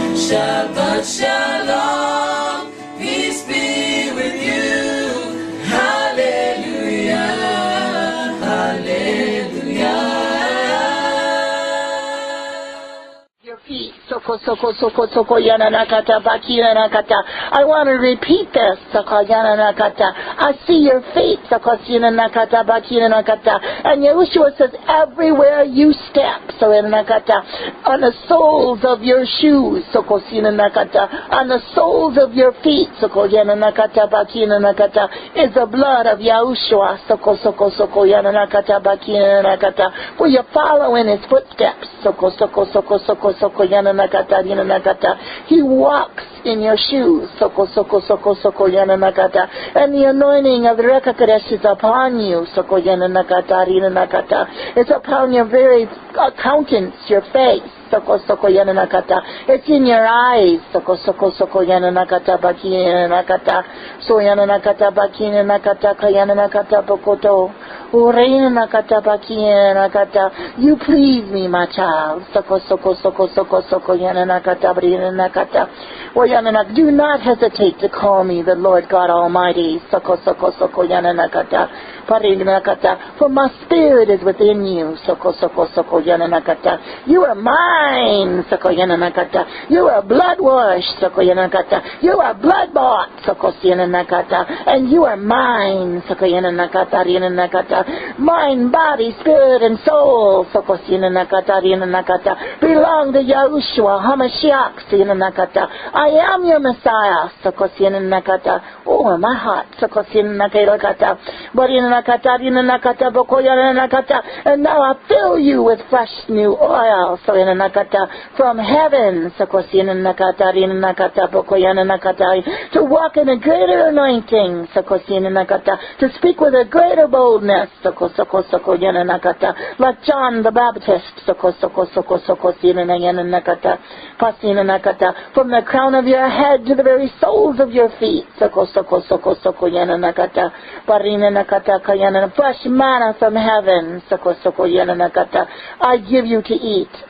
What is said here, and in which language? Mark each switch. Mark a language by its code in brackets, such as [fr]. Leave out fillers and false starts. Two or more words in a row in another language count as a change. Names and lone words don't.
[he] Shabbat Shalom, [en] peace be with you. Hallelujah, hallelujah. Your feet, soko soko soko soko yana nakata bakina nakata. I want to repeat this, soko yana nakata. I see your feet, soko sina nakata bakina nakata. And Yahushua says, everywhere you step, so yana nakata, on the soles of your shoes, soko sina nakata, on the soles of your feet, soko yana nakata bakina nakata, is the blood of Yahushua, soko soko soko yana nakata bakina nakata. For you follow in his footsteps, soko soko soko soko soko yana nakata yana nakata. He walks in your shoes, soko soko soko soko yana nakata. And the anointing of the Reka Kadesh is upon you, soko yana nakata yana nakata. It's upon your very countenance, your face. Soko soko yana nakata. It's in your eyes. Soko soko soko yana nakata baki yana nakata. So yana nakata baki yana nakata kayana nakata bokoto. Ureina nakata baki yana nakata. You please me, my child. Soko soko soko soko soko yana nakata brina nakata. Well, yana nakata. Do not hesitate to call me the Lord God Almighty. Soko soko soko yana nakata. For my spirit is within you. Soko soko soko yana nakata. You are mine. Soko yana nakata. You are blood washed. Soko yana nakata. You are blood bought. Soko yana nakata. And you are mine. Soko yana nakata. Yana nakata. Mind, body, spirit, and soul. Soko yana nakata. Yana nakata. Belong to Yahushua Hamashiach. Yana nakata. I am your Messiah. Soko yana nakata. Oh, my heart. Soko yana nakata. But in and now I fill you with fresh new oil, so in from heaven, to walk in a greater anointing, to speak with a greater boldness, like John the Baptist, from the crown of your head to the very soles of your feet, fresh manna from heaven, I give you to eat,